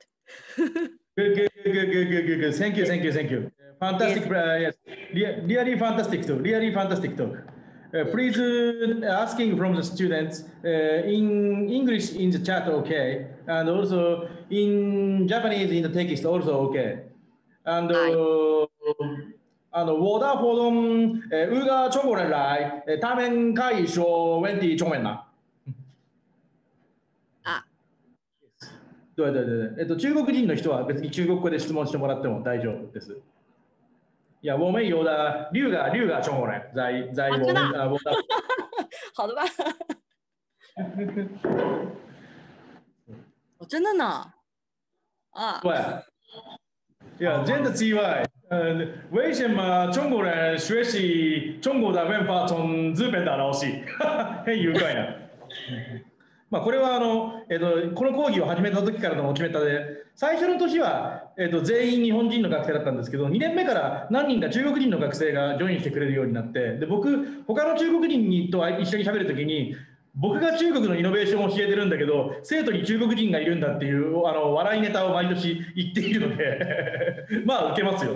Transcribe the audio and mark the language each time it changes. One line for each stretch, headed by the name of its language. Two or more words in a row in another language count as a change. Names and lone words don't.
English: Good. Thank you. Fantastic. Yes. Really fantastic talk. Really fantastic talk. Please asking from the students in English in the chat, okay, and also in Japanese in the text also okay.
Chinese: And 我的活动如果中国人来，他们可以说问题中文吗？对。
Japanese: 中国人の人は別に中国語で質問してもらっても大丈夫です。
Chinese: 呀，我们有的六个中国人在我们我的。好的吧？哦，真的呢？啊。对。呀，真的机会。为什么中国人学习中国的文化从日本的老師？很愉快な。
Japanese: まあこれはこの講義を始めた時からの決めたで、最初の年は、全員日本人の学生だったんですけど、2年目から何人か中国人の学生がジョインしてくれるようになって、で僕他の中国人と一緒に喋る時に、僕が中国のイノベーションを教えてるんだけど、生徒に中国人がいるんだっていう笑いネタを毎年言っているのでまあ受けますよ。